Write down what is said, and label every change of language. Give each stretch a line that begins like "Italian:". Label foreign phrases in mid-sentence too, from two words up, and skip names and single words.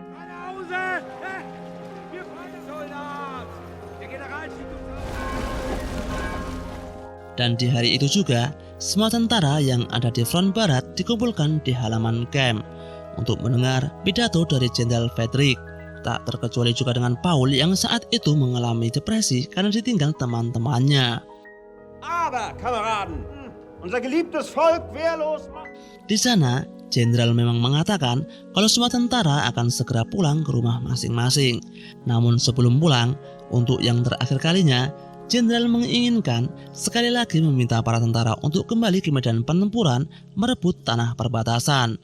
Indonesian: Dan di hari itu juga, semua tentara yang ada di front barat dikumpulkan di halaman camp untuk mendengar pidato dari Jenderal Friedrich. Tak terkecuali juga dengan Paul yang saat itu mengalami depresi karena ditinggal teman-temannya.
German: Aber, Kameraden, unser geliebtes Volk wehrlos macht.
Indonesian: Di sana, Jenderal memang mengatakan kalau semua tentara akan segera pulang ke rumah masing-masing. Namun sebelum pulang, untuk yang terakhir kalinya, Jenderal menginginkan sekali lagi meminta para tentara untuk kembali ke medan pertempuran merebut tanah perbatasan.